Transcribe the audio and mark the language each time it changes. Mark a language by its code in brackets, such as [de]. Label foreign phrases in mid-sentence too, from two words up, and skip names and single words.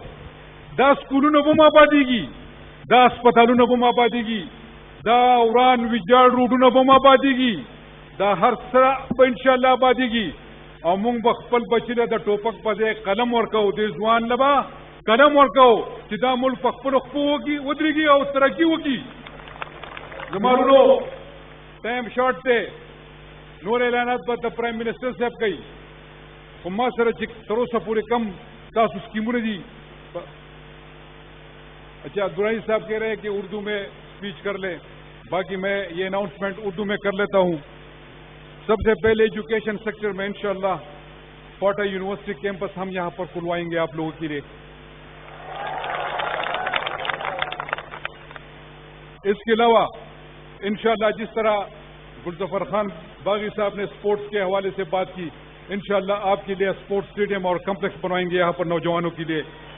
[ps] دا سکولونه به هم آبادېږي دا اسپتالونه به هم آبادېږي دا وران ویجاړ روډونه به هم آبادېږي دا هر څه به انشاءالله آبادېږي او موږ به خپل بچي له د ټوپک په ځای قلم ورکوو دې ځوان له به قلم ورکوو چې دا ملک په خپلو خپو ودرېږي او ترقي وکړي. زما وروڼو [en] time short [ps] دی نور اعلانات به د [en] prime minister [ps] صاحب کوي خو ما سره چې تر اوسه پورې کم تاسو اسکیمونه دي. [ur] اچھا عبدالرحیم صاحب کہہ رہے ہیں کہ اردو میں اسپیچ کر لیں باقی میں یہ اناؤنسمنٹ اردو میں کر لیتا ہوں. سب سے پہلے [en] education sector [ur] میں انشاءاللہ کوٹا یونیورسٹی کیمپس ہم یہاں پر کھلوائیں گے آپ لوگوں کے لیے. اس کے علاوہ انشاءاللہ جس طرح گلظفر خان باغی صاحب نے سپورٹس کے حوالے سے بات کی انشاءاللہ آپ کے لیے [en] sports stadium [ur] اور کمپلیکس بنوائیں گے یہاں پر نوجوانوں کے لیے.